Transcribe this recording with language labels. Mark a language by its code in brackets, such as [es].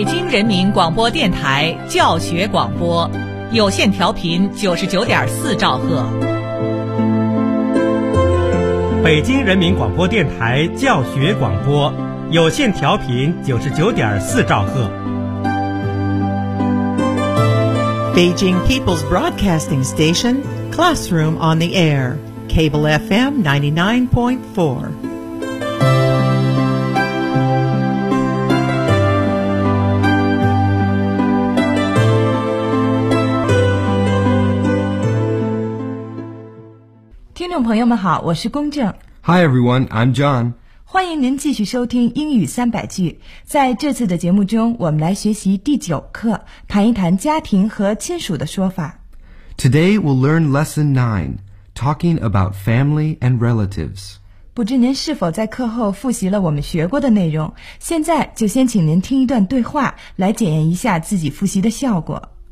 [zh] 人民广播电台教学广播，有线调频99.4兆赫。北京人民广播电台教学广播，有线调频99.4兆赫。 [en] Beijing People's Broadcasting Station, Classroom on the Air, Cable FM 99.4. Hi everyone, I'm John. [zh] 欢迎您继续收听英语三百句。在这次的节目中，我们来学习第九课，谈一谈家庭和亲属的说法。 [en] Today we'll learn lesson 9, talking about family and relatives. [zh] 不知您是否在课后复习了我们学过的内容？现在就先请您听一段对话，来检验一下自己复习的效果。